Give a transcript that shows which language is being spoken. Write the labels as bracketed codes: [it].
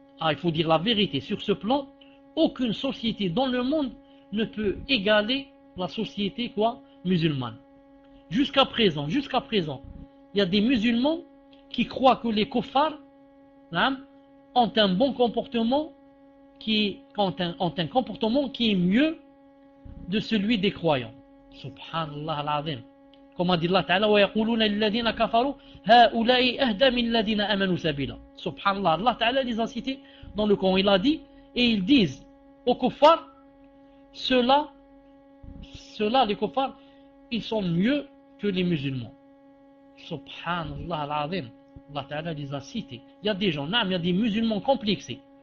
[fr] Il faut dire la vérité, sur ce plan, aucune société dans le monde ne peut égaler la société musulmane. Jusqu'à présent, il y a des musulmans qui croient que les kuffars ont un bon comportement ont un comportement qui est mieux de celui des croyants. [ar] Subhanallah al-Azim. [fr] Comme a dit [ar] Allah Ta'ala: وَيَقُولُونَ لِلَّذِينَ كَفَرُوا هَؤُلَاءِ أَهْدَى مِنَ الَّذِينَ آمَنُوا سَبِيلًا. [fr] Subhanallah, Allah Ta'ala les a cités dans le Coran. Il a dit, et ils disent aux kuffars, ceux-là, les kuffars, ils sont mieux que les musulmans. Subhanallah al-Azim. Allah Ta'ala les a cités. Il y a des gens, il y a des musulmans complexés.